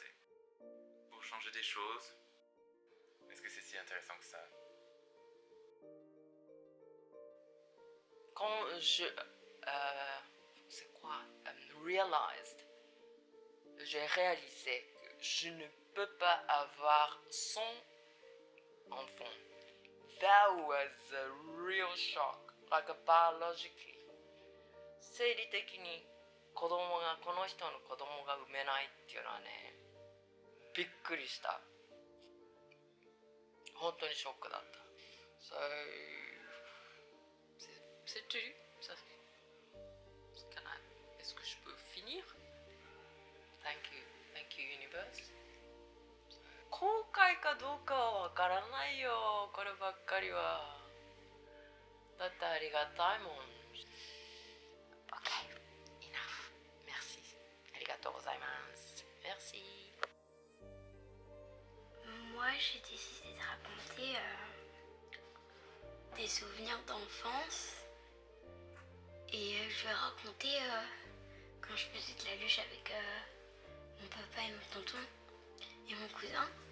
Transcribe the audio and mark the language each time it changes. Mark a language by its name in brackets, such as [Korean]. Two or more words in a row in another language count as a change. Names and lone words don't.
[French] Pour changer des choses. Est-ce que c'est si intéressant que ça? Quand j'ai réalisé que je ne peux pas avoir son enfant. [English] That was a real shock, like biologically. [Japanese] 生理的にこの人の子供が産めないっていうのはね、びっくりした。本当にショックだった。 [French] C'est tout. Est-ce que je peux finir? [English] Thank you universe. [Japanese] 後悔かどうかはわからないよ、こればっかりは。だってありがたいもん。 [English] OK, enough. [Japanese] Merci. ありがとうございます。Merci. [French] Moi, j'ai décidé de raconter des souvenirs d'enfance. Et je vais raconter quand je faisais de la luge avec mon papa et mon tonton et mon cousin.